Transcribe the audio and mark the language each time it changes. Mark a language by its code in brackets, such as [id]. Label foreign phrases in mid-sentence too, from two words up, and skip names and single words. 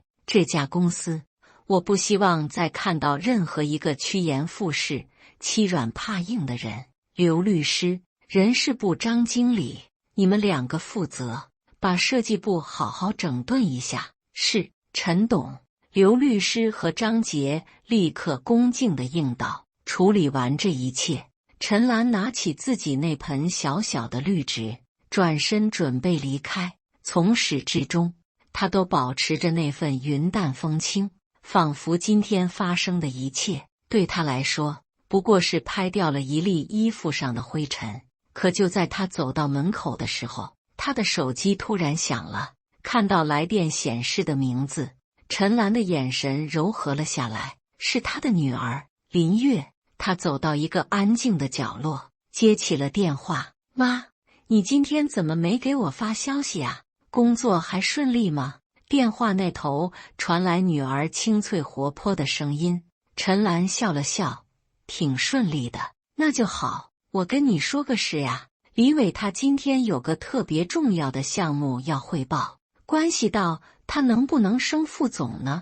[zh] 這家公司，我不希望再看到任何一個趨炎附勢、欺軟怕硬的人。劉律師， 人事部張經理，你們2個負責，把設計部好好整頓一下。是，陳董。劉律師和張杰立刻恭敬地應道。處理完這一切，陳蘭拿起自己那盆小小的綠植，轉身準備離開。從始至終，她都保持着那份雲淡風輕，仿佛今天發生的一切對她來說不過是拍掉了一粒衣服上的灰塵。可就在她走到門口的時候，她的手機突然響了，看到來電顯示的名字，陳蘭的眼神柔和了下來，是她的女兒林月。她走到一個安靜的角落，接起了電話。媽，你今天怎麼沒給我發消息啊？工作還順利嗎？電話那頭傳來女兒清脆活潑的聲音。陳蘭笑了笑，挺順利的。那就好，我跟你說個事呀，李偉他今天有個特別重要的項目要匯報，關係到他能不能升副總呢？